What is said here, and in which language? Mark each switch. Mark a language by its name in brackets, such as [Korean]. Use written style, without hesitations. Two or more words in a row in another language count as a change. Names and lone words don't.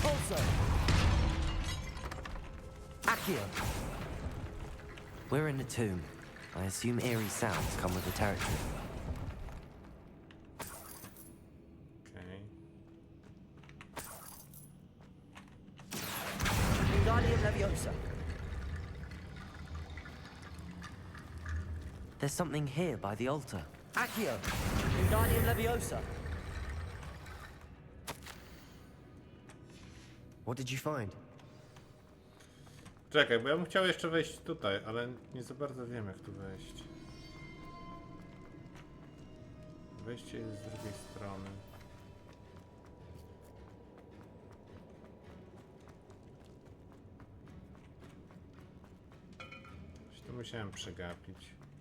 [English] Levioso! Accio! We're in a tomb. I assume eerie sounds come with the territory. Okej. Wingardium Leviosa! There's something here by the altar. Accio! Wingardium Leviosa! What did you find? [Polish] Czekaj, bo ja bym chciał jeszcze wejść tutaj, ale nie za bardzo wiem, jak tu wejść. Wejście jest z drugiej strony. Coś tu musiałem przegapić.